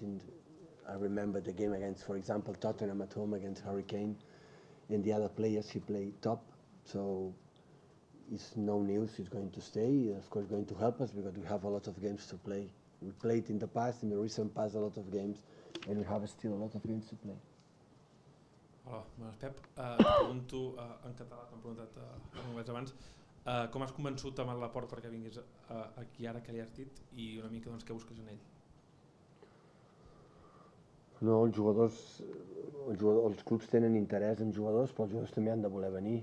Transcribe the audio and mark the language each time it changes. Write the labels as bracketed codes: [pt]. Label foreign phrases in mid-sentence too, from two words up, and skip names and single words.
[en] I remember the game against, for example, Tottenham at home against Hurricane, and the other players he played top. So it's no news, he's going to stay. Of course, going to help us because we have a lot of games to play. We played in the past, in the recent past, a lot of games, and we have still a lot of games to play. [ca] Hola, bones, Pep. Et pregunto en català, t'hem preguntat en anglès abans. Com has convençut amb el Laporte perquè vinguis aquí ara que li has dit i una mica doncs, què busques en ell? No, els clubs tenen interès en jugadors, però els jugadors també han de voler venir.